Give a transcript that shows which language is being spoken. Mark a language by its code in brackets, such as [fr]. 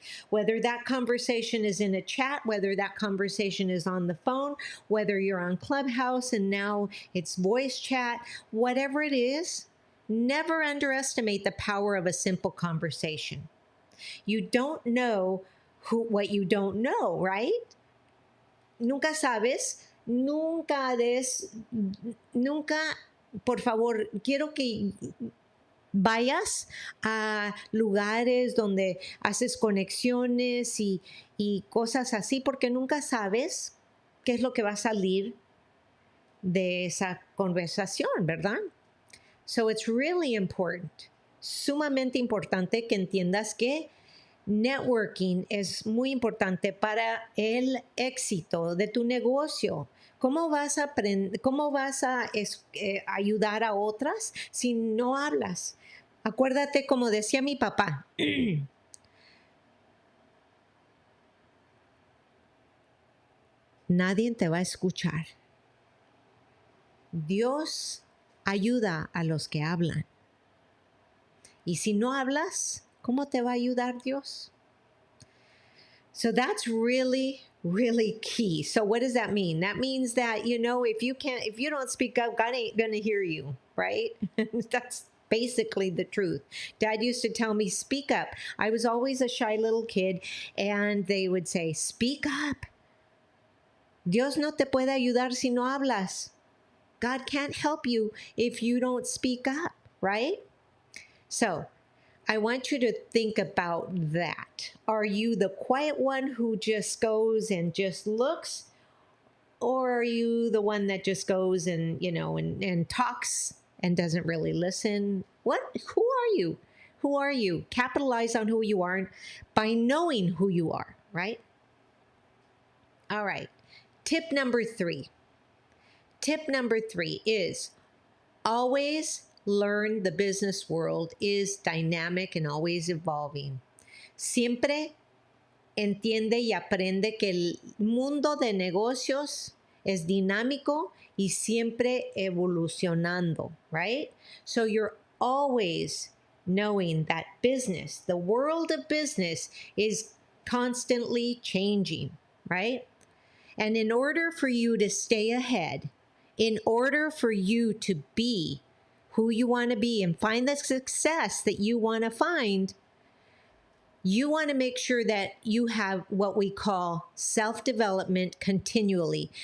[en] Whether that conversation is in a chat, whether that conversation is on the phone, whether you're on Clubhouse and now it's voice chat, whatever it is, never underestimate the power of a simple conversation. You don't know what you don't know, right? [es] Nunca sabes, nunca, por favor, quiero que vayas a lugares donde haces conexiones y cosas así, porque nunca sabes qué es lo que va a salir de esa conversación, ¿verdad? [en] So it's really important, [es] sumamente importante que entiendas que networking es muy importante para el éxito de tu negocio. ¿Cómo vas a ayudar a otras si no hablas? Acuérdate, como decía mi papá, nadie te va a escuchar. Dios ayuda a los que hablan. Y si no hablas, ¿cómo te va a ayudar Dios? [en] So that's really, really key. So what does that mean? That means that, if you don't speak up, God ain't going to hear you, right? That's basically the truth. Dad used to tell me, speak up. I was always a shy little kid, and they would say, speak up. [es] Dios no te puede ayudar si no hablas. [en] God can't help you if you don't speak up, right? So I want you to think about that. Are you the quiet one who just goes and just looks? Or are you the one that just goes and, and talks and doesn't really listen? Who are you? Who are you? Capitalize on who you are by knowing who you are, right? All right. Tip number 3. Tip number 3 is always learn the business world is dynamic and always evolving. [es] Siempre entiende y aprende que el mundo de negocios es dinámico y siempre evolucionando, right? [en] So you're always knowing that business, the world of business, is constantly changing, right? And in order for you to stay ahead, in order for you to be who you want to be and find the success that you want to find, you want to make sure that you have what we call self-development continually.